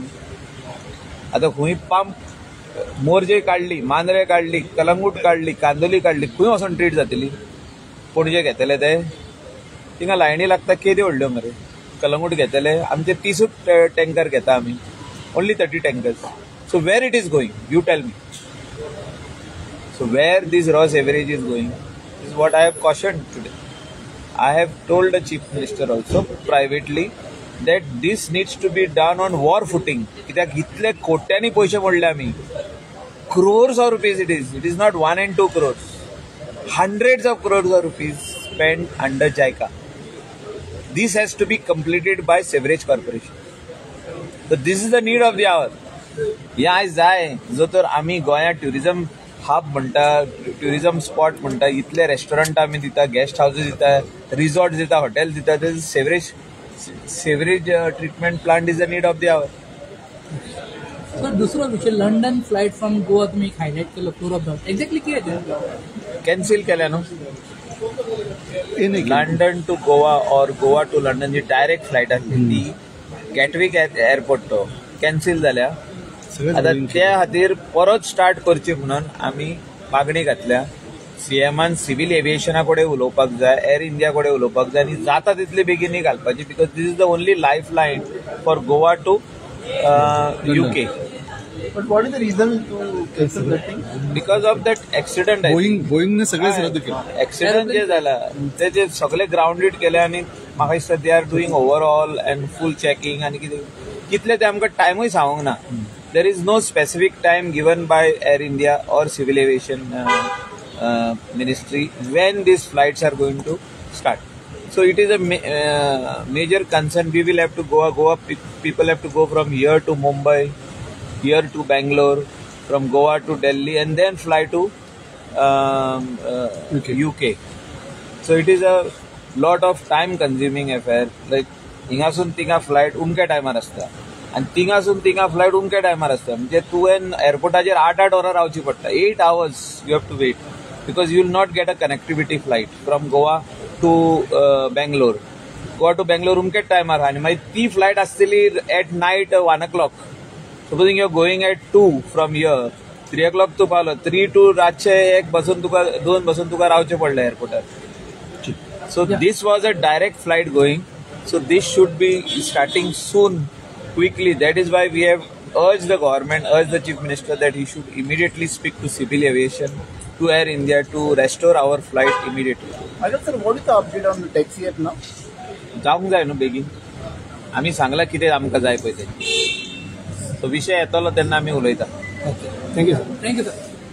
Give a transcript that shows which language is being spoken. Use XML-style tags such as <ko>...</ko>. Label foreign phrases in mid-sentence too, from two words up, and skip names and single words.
<kok>आतां खंय पंप मोरजे काडली, मांद्रे काडली, कलंगूट काडली, कांदोली काडली, खंय वचून ट्रीट जातली. पणजे घेतले ते थिंगा लायनी लागता केदी व्हडल्यो मरे. कलंगूट घेतले आमचे 30 टँकर घेता आमी,</kok> <en>only 30 tankers. So where it is going you tell me. So where this raw sewerage is going is what I have cautioned today. I have told the Chief Minister also privately that this needs to be done on war footing. कित्याक इतले कोट्यांनी पैसे मोडले आमी. Crores of rupees it is. It is not 1 and 2 crores. Hundreds of crores of rupees spent under JICA. This has to be completed by Sewerage Corporation. So this is the need of the hour.</en> <kok>ह्या जाय जो तर आमी गोंया</kok> <en>tourism hub</en> <kok>म्हणटा,</kok> <en>tourism spot</en> <kok>म्हणटा, इतले रेस्टॉरंट आमी दिता,</kok> <en>guest houses</en> <kok>दिता, रिसॉर्ट दिता, हॉटेल दिता.</kok> <en>Sewerage treatment plant is the need of the hour.</en> <mr>सर दुसरा विषय,</mr> <en>London flight from Goa</en> <mr>तुम्ही हायलाइट केलं</mr> <en>floor of the exactly</en> <mr>कितें</mr> <kok>कॅन्सील केल्या न्हू.</kok> <en>London to Goa</en> <kok>और</kok> <en>Goa to London</en> <kok>जी डायरेक्ट फ्लायट आसली ती गॅटविक एअरपोर्ट तो कॅन्सील जाल्या. आता त्या खातीर परत स्टार्ट करची म्हणून आमी मागणी घातल्या. सीएमान सिव्हिल एव्हिएशना कडेन उलोवपाक जाय, एअर इंडिया कडेन उलोवपाक जाय आनी जाता तितले बेगीनी घालपाची.</kok> <en>Because this is the only life line for Goa to UK. But what is the reason to cancel that thing? Because of that accident.</en> <mr>Boeing ने सगळेच रद्द केले.</mr> <kok>ऍक्सिडेंट जे जाला ते सगळे ग्राउंडेड केले आनी म्हाका दिसता</kok> <en>they are doing overall and full checking</en> <kok>आनी कितले ते आमकां टायमूय सांगूंक ना.</kok> <en>There is no specific time given by Air India or Civil Aviation Ministry when these flights are going to start. So it is a major concern. We will have to Goa people have to go from here to Mumbai, here to Bangalore, from Goa to Delhi, and then fly to UK. So it is a lot of time-consuming affair.</en> <kok>Like हिंगासून थिंगा फ्लायट उमक्या टायमार आसता आनी थिंगासून थिंगा फ्लायट उमक्या टायमार आसता. म्हणजे तुवें एअरपोर्टाचेर 8 वरां रावची पडटा.</kok> <en>8 hours you have to wait because you will not get a connectivity flight from Goa to Bangalore. Goa to Bangalore</en> <kok>उमकेच टायमार आहा आनी मागीर ती फ्लायट आसतली</kok> <en>at night 1 o'clock. supposing you are going at 2 from here,</en> <kok>3 o'clock तूं पावलो, 3 to रातचे 1 बसून तुका 2 बसून तुका रावचें पडलें एअरपोर्टार.</kok> <en>So this was a direct flight going. So this should be starting soon, quickly. That is why we have urged the government, urged the Chief Minister that he should immediately speak to Civil Aviation, to Air India to restore our flight immediately. Ajay sir, what is the update on the taxi app now?</en> <kok>जावंक जाय न्हू बेगीन. आमी सांगला कितें आमकां जाय पळय तें. तो विशय येतलो तेन्ना आमी उलयता.</kok> <en>Thank you sir. Thank you sir.</en>